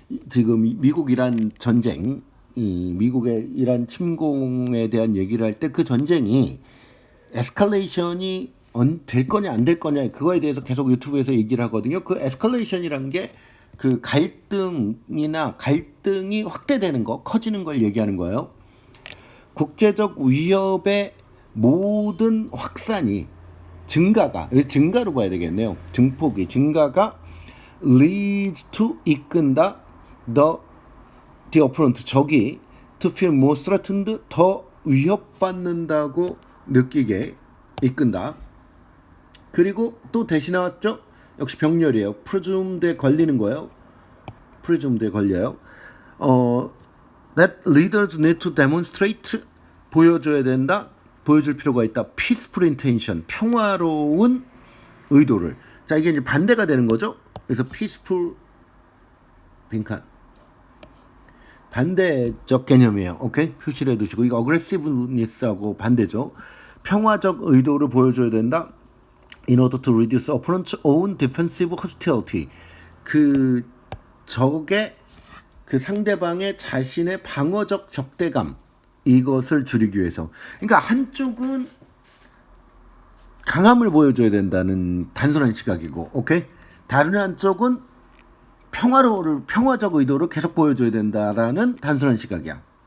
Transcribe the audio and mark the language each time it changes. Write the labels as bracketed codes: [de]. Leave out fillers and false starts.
[ko] 지금 미국 이란 전쟁, 미국의 이란 침공에 대한 얘기를 할 때 그 전쟁이 에스컬레이션이 될 거냐 안 될 거냐 그거에 대해서 계속 유튜브에서 얘기를 하거든요. 그 에스컬레이션이란 게 그 갈등이 확대되는 거, 커지는 걸 얘기하는 거예요. 국제적 위협의 모든 확산이 증가로 봐야 되겠네요. [en] 증가가 leads to [ko] 이끈다 [en] the opponent 적이 to feel more threatened [ko] 더 위협받는다고 느끼게 이끈다. 그리고 또 대신 나왔죠. 역시 병렬이에요. presume드에 걸리는 거예요. presume드에 걸려요. [en] That leaders need to demonstrate [ko] 보여줄 필요가 있다. [en] peaceful intention [ko] 평화로운 의도를. 자 이게 이제 반대가 되는 거죠. 그래서 peaceful 빈칸 반대적 개념이에요. 오케이 표시를 해두시고 이거 aggressiveness하고 반대죠. 평화적 의도를 보여줘야 된다. [en] In order to reduce opponent's own defensive hostility. [ko] 그 적의 그 상대방의 자신의 방어적 적대감 이것을 줄이기 위해서. 그러니까 한쪽은 강함을 보여줘야 된다는 단순한 시각이고, 오케이? 다른 한쪽은 평화적 의도를 계속 보여줘야 된다라는 단순한 시각이야.